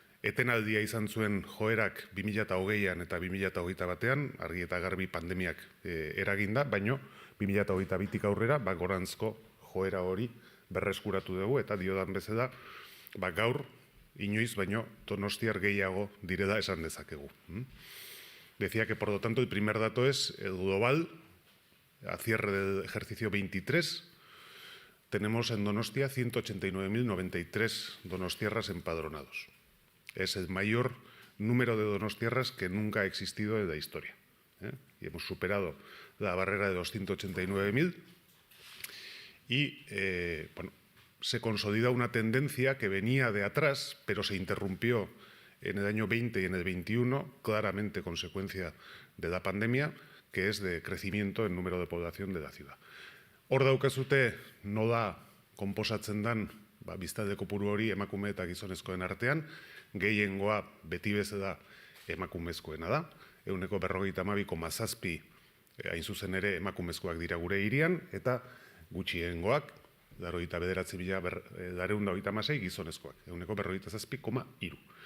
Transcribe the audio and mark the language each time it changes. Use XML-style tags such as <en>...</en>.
<eu>Etenaldia izan zuen joerak 2020an eta 2021an, argi eta garbi pandemiak eraginda, baino 2022tik aurrera, gorantzko joera hori berreskuratu dugu, eta diodan bezala, gaur, inoiz, baino donostiar gehiago direla esan dezakegu.</eu> <es>Decía que, por lo tanto, el primer dato es el global, a cierre del ejercicio 23, tenemos en Donostia 189.093 donostiarras empadronados. Es el mayor número de donostiarras que nunca ha existido en la historia. Y hemos superado la barrera de los 189.000 y bueno, se consolida una tendencia que venía de atrás, pero se interrumpió en el año 20 y en el 21, claramente consecuencia de la pandemia, que es de crecimiento en número de población de la ciudad.</es> <eu>Hor daukazute nola konposatzen dan biztanle kopuru hori emakume eta gizonezkoen artean, gehiengoa beti bezala emakumezkoena da, 52,7 hain zuzen ere emakumezkoak dira gure hirian, eta gutxiengoak, 89.236 gizonezkoak, 47,3.</eu>